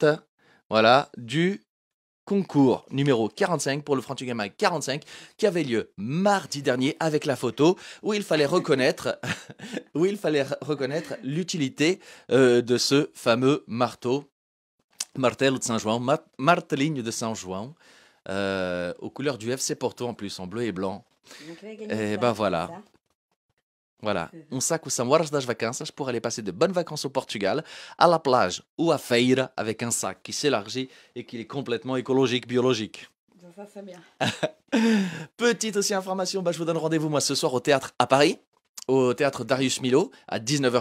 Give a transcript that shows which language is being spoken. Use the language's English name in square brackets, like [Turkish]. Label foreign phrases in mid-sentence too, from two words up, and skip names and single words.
[French] Voilà, du concours numéro 45 pour le Frantuguais Mag 45 qui avait lieu mardi dernier avec la photo où il fallait reconnaître l'utilité de ce fameux [Portuguese] martelo de Saint-Jouan, martelinho de Saint-Jouan, [French] aux couleurs du FC Porto en plus, en bleu et blanc. Donc, il a gagné Et ça, ben c'est voilà. ça. Voilà, [Portuguese] um saco [French] São Horas das Vacances pour aller passer de bonnes vacances au Portugal, à la plage ou à Feira avec un sac qui s'élargit et qui est complètement écologique, biologique. Ça, c'est bien. Petite aussi information, je vous donne rendez-vous moi ce soir au théâtre à Paris, au théâtre Darius Milhaud à 19h15.